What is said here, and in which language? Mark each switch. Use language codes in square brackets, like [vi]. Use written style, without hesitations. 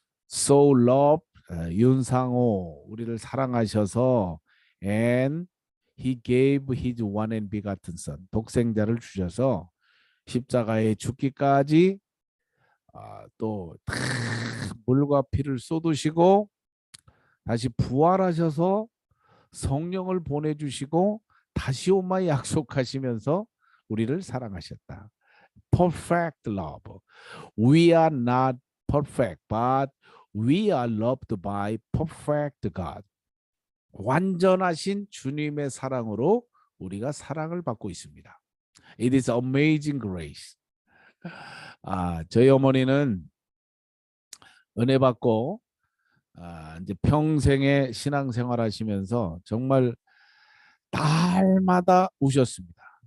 [en] So loved [ko] 윤상호 우리를 사랑하셔서 [en] and he gave his one and begotten son [ko] 독생자를 주셔서 십자가에 죽기까지 또 물과 피를 쏟으시고 다시 부활하셔서 성령을 보내주시고 다시 오마 약속하시면서 우리를 사랑하셨다. [en] Perfect love. We are not perfect, but we are loved by perfect God. [ko] 완전하신 주님의 사랑으로 우리가 사랑을 받고 있습니다. [en] It is amazing grace. [ko] 저희 어머니는 은혜 받고 이제 평생의 신앙생활 하시면서 정말 달마다 우셨습니다.